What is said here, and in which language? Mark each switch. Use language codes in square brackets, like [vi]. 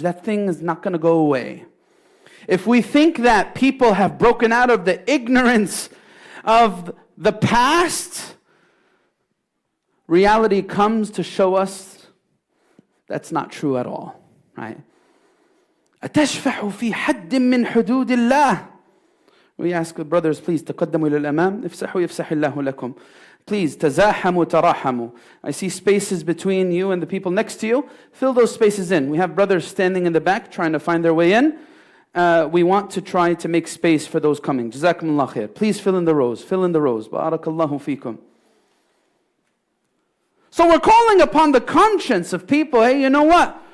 [en] That thing is not going to go away. If we think that people have broken out of the ignorance of the past, reality comes to show us that's not true at all, right? [ar] أتشفع في حد من حدود الله. [en] We ask the brothers, please, [ar] تقدموا إلى الأمام. افسحوا يفسح الله لكم. [en] Please, [ar] تزاحموا تراحموا. [en] I see spaces between you and the people next to you. Fill those spaces in. We have brothers standing in the back trying to find their way in. We want to try to make space for those coming. Jazakumullah khair. Please fill in the rows. Fill in the rows. Barakallahu feekum. So we're calling upon the conscience of people. Hey, you know what?